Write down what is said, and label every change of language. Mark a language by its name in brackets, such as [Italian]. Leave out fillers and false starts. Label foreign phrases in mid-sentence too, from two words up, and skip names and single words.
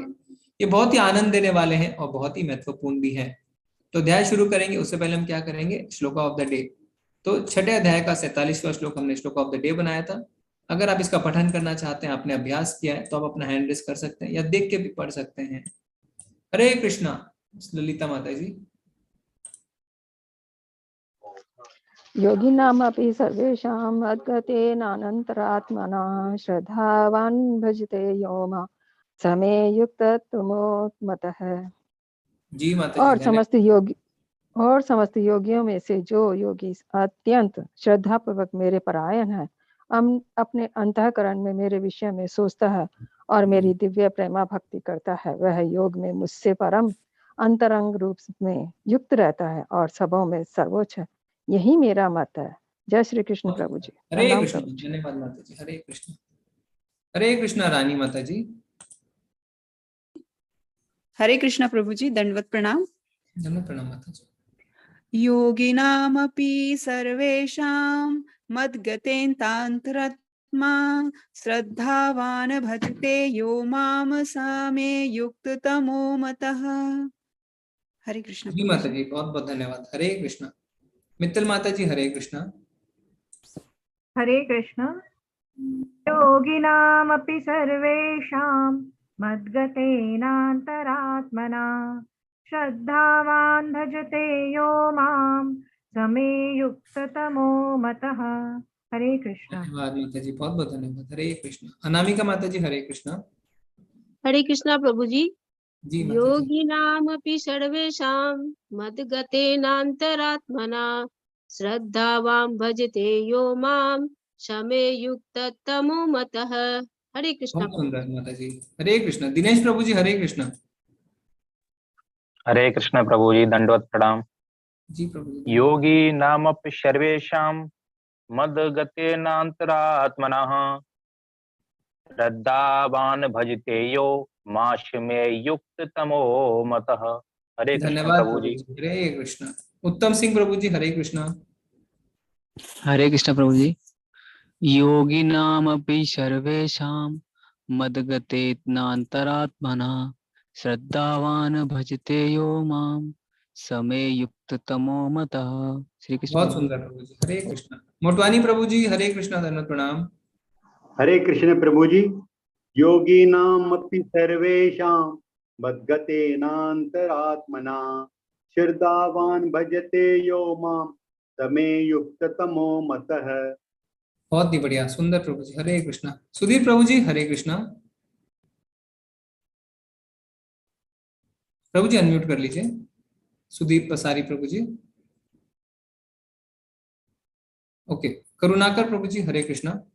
[Hindi] ये बहुत ही आनंद देने वाले हैं और बहुत ही महत्वपूर्ण भी हैं। तो अध्याय शुरू करेंगे, उससे पहले हम क्या करेंगे, [English] shloka of the day. [Hindi] तो छठे अध्याय का 47वां श्लोक हमने [English] shloka of the day [Hindi] बनाया था। अगर आप इसका पठन करना चाहते हैं, आपने अभ्यास किया है, तो आप अपना [English] hand raise [Hindi] कर सकते हैं या देख के भी पढ़ सकते हैं। हरे कृष्णा। ललिता माता जी। [Sanskrit] योगिनामपि सर्वेषां मद्गतेनान्तरात्मना श्रद्धावान् भजते यो मां स मे युक्ततमो मतः। [Hindi] जी माता जी। और समस्त योगियों में से जो योगी अत्यंत श्रद्धा पूर्वक मेरे परायण है, अपने अंतःकरण में मेरे विषय में सोचता है और मेरी दिव्य प्रेमा भक्ति करता है, वह योग में मुझसे परम अंतरंग रूप में युक्त रहता है और सबों में सर्वोच्च है। यही मेरा मत है। जय श्री कृष्ण प्रभु जी। हरे कृष्ण। धन्यवाद माता जी। हरे कृष्ण। हरे कृष्ण रानी माता जी। हरे कृष्ण प्रभु जी, दंडवत प्रणाम। दंडवत प्रणाम माता जी। [Sanskrit] योगिनामपि सर्वेषां मद्गतेनान्तरात्मा श्रद्धावान् भजते यो मां स मे युक्ततमो मतः। [Hindi] हरे कृष्ण। जी माता जी, बहुत बहुत धन्यवाद। हरे कृष्ण। मित्तल माता जी, हरे कृष्ण। हरे कृष्ण। [Sanskrit] योगिनामपि सर्वेषां मद्गतेनान्तरात्मना श्रद्धावान् भजते यो मां स मे युक्ततमो मतः। [Hindi] हरे कृष्ण। धन्यवाद माता जी, बहुत बहुत धन्यवाद। हरे कृष्ण। अनामिका माता जी, हरे कृष्ण। हरे कृष्णा प्रभु जी। जी माता जी। [Sanskrit] योगिनामपि सर्वेषां मद्गतेनान्तरात्मना श्रद्धावान् भजते यो मां स मे युक्ततमो मतः। [Hindi] हरे कृष्णा। बहुत सुंदर माता जी। हरे कृष्ण। दिनेश प्रभु जी, हरे कृष्ण। हरे कृष्ण प्रभु जी, दंडवत प्रणाम। जी प्रभु जी। [Sanskrit] योगी नामपि सर्वेषां मद्गतेनान्तरात्मनः श्रद्धावान् भजते यो मां मे युक्ततमो मतः। [Hindi] हरे कृष्ण प्रभु जी। हरे कृष्ण। उत्तम सिंह प्रभु जी, हरे कृष्ण। हरे कृष्ण प्रभु जी। [Sanskrit] योगिनामपि सर्वेषां मद्गतेनान्तरात्मना श्रद्धावान् भजते यो मां स मे युक्ततमो मतः। [Hindi] श्री कृष्ण। बहुत सुंदर प्रभु जी। हरे कृष्ण। मोटवानी प्रभु जी, हरे कृष्ण। धन्यवाद प्रणाम। हरे कृष्ण प्रभु जी। [Sanskrit] योगिनामपि सर्वेषां मद्गतेनान्तरात्मना श्रद्धावान् भजते यो मां स मे युक्ततमो मतः। [Hindi] बहुत ही बढ़िया, सुंदर प्रभु जी। हरे कृष्ण। सुधीर प्रभु जी, हरे कृष्ण। प्रभु जी अनम्यूट कर लीजिए। सुदीप पसारी प्रभु जी। ओके। करुणाकर प्रभु जी, हरे कृष्ण।